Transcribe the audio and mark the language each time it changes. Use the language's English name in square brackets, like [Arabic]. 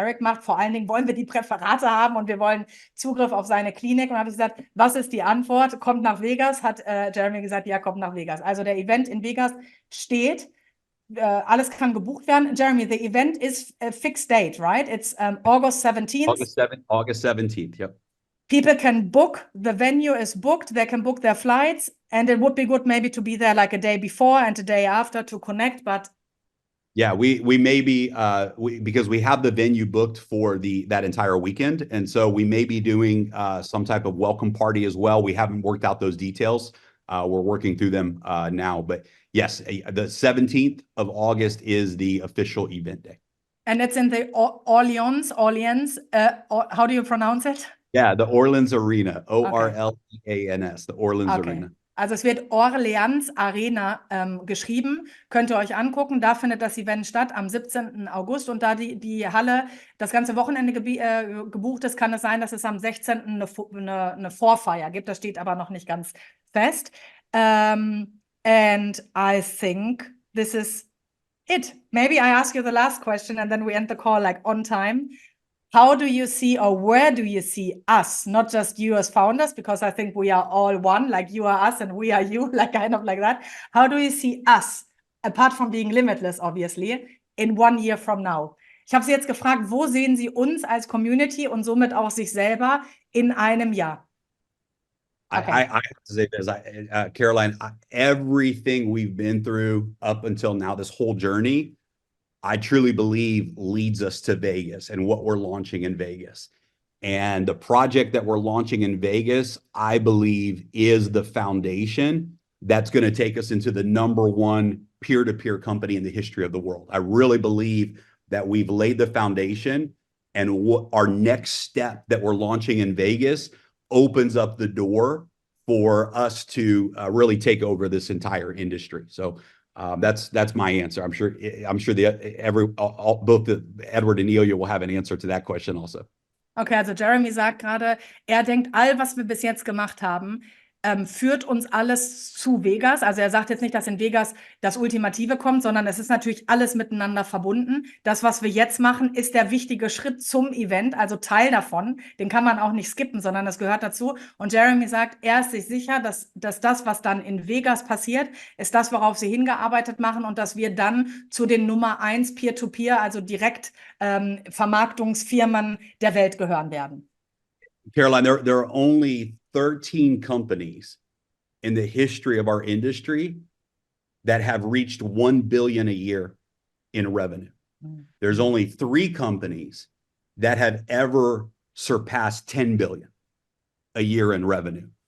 [German] Eric macht, vor allen Dingen wollen wir die Präparate haben und wir wollen Zugriff auf seine Klinik. Und dann habe ich gesagt, was ist die Antwort? Kommt nach Vegas, hat Jeremy gesagt, ja, kommt nach Vegas. Also der Event in Vegas steht, alles kann gebucht werden. [English] Jeremy, the event is a fixed date, right? It's August 17th. August 17th, yep. People can book, the venue is booked, they can book their flights, and it would be good maybe to be there like a day before and a day after to connect, but yeah, we may be because we have the venue booked for that entire weekend, and so we may be doing some type of welcome party as well. We haven't worked out those details. We're working through them now, but yes, the 17th of August is the official event day. And it's in the Orleans, how do you pronounce it? Yeah, the Orleans Arena, Orleans, the Orleans Arena. [German] Also es wird Orleans Arena geschrieben, könnt ihr euch angucken, da findet das Event statt am 17. August und da die Halle das ganze Wochenende gebucht ist, kann es sein, dass es am 16. eine Vorfeier gibt, das steht aber noch nicht ganz fest. [English] And I think this is it. Maybe I ask you the last question and then we end the call like on time. How do you see, or where do you see us, not just you as founders, because I think we are all one, like you are us and we are you, like kind of like that. How do you see us, apart from being limitless, obviously, in 1 year from now? [German] Ich habe Sie jetzt gefragt, wo sehen Sie uns als Community und somit auch sich selber in einem Jahr? [English] Okay. I have to say this, Caroline, everything we've been through up until now, this whole journey, I truly believe leads us to Vegas and what we're launching in Vegas. And the project that we're launching in Vegas, I believe, is the foundation that's going to take us into the #1 peer-to-peer company in the history of the world. I really believe that we've laid the foundation, and what our next step that we're launching in Vegas opens up the door for us to really take over this entire industry. So that's my answer. I'm sure both Edward and Ilya will have an answer to that question also. [German] Okay, also Jeremy sagt gerade, er denkt, all was wir bis jetzt gemacht haben, führt uns alles zu Vegas. Also er sagt jetzt nicht, dass in Vegas das Ultimative kommt, sondern es ist natürlich alles miteinander verbunden. Das, was wir jetzt machen, ist der wichtige Schritt zum Event, also Teil davon. Den kann man auch nicht skippen, sondern das gehört dazu. Und Jeremy sagt, er ist sich sicher, dass das, was dann in Vegas passiert, ist das, worauf sie hingearbeitet machen und dass wir dann zu den Nummer 1 Peer-to-Peer, also direkt Vermarktungsfirmen der Welt gehören werden. [English] Caroline, there are only 13 companies in the history of our industry that have reached 1 billion a year in revenue. There's only 3 companies that have ever surpassed 10 billion a year in revenue.